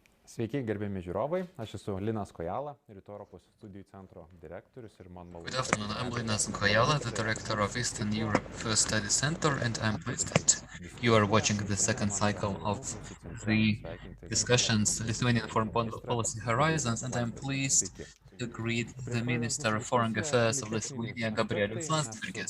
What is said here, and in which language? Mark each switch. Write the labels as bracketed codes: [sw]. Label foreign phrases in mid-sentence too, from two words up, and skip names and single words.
[lt] Sveiki, gerbiami žiūrovai. Aš esu Linas Kojala, Rytų Europos studijų centro direktorius ir man malonu. [en] Good afternoon, I'm Linas Kojala, the director of Eastern Europe Study Center, and I'm pleased that you are watching the second cycle of the discussions Lithuanian Foreign Policy Horizons, and I'm pleased to greet the Minister of Foreign Affairs of Lithuania, Gabrielius Landsbergis.